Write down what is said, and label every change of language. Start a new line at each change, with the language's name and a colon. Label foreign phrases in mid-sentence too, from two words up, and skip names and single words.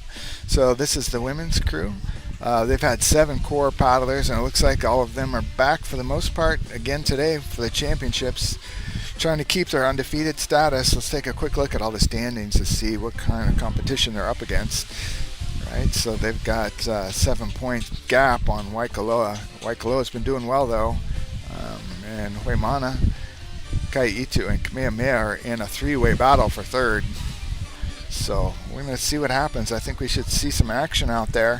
English: So this is the women's crew. They've had 7 core paddlers, and it looks like all of them are back for the most part again today for the championships, trying to keep their undefeated status. Let's take a quick look at all the standings to see what kind of competition they're up against. Right, so they've got 7-point gap on Waikoloa. Waikoloa's been doing well though, and Hoemana, ʻEhitu, and Kamehameha are in a 3-way battle for third. So we're going to see what happens. I think we should see some action out there.